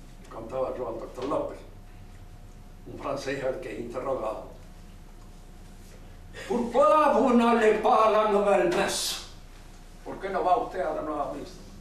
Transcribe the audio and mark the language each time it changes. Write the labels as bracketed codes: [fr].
[es] contaba yo al doctor López, un francés al que he interrogado. [fr] ¿Pourquoi vous n'allez pas à la nouvelle messe? [es] ¿Por qué no va usted a la nueva misa?